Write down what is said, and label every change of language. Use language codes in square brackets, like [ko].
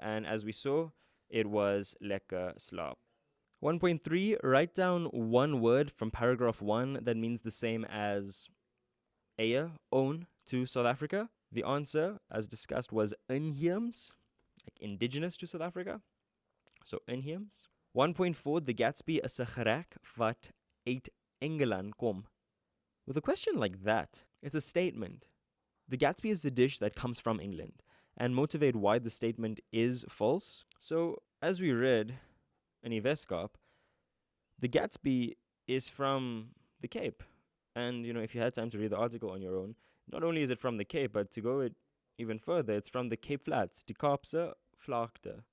[en] And as we saw, it was lekker slaap. 1.3, write down one word from paragraph 1 that means the same as eie, own, to South Africa. The answer, as discussed, was inheems, like indigenous to South Africa. So inheems. [af] 1.4, the Gatsby is 'n gereg wat uit Engeland kom. [en] With a question like that, it's a statement. The Gatsby is a dish that comes from England, and motivate why the statement is false. So, as we read in Weskaap, the Gatsby is from the Cape. And, if you had time to read the article on your own, not only is it from the Cape, but to go it even further, it's from the Cape Flats, die Kaapse Vlakte.